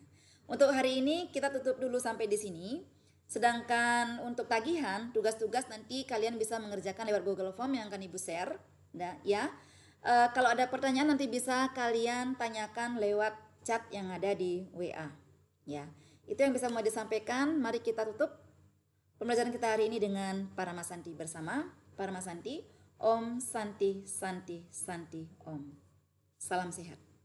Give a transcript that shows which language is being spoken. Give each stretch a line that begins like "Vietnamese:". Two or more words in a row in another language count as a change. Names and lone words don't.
Indonesian: Untuk hari ini kita tutup dulu sampai di sini. Sedangkan untuk tagihan, tugas-tugas nanti kalian bisa mengerjakan lewat Google Form yang akan Ibu share. Nah, ya. Kalau ada pertanyaan nanti bisa kalian tanyakan lewat chat yang ada di WA. Ya. Itu yang bisa mau disampaikan. Mari kita tutup pembelajaran kita hari ini dengan Paramasanti bersama.
Sanskrit: Paramasanti, Om Santi Santi Santi Om.
Indonesian: Salam sehat.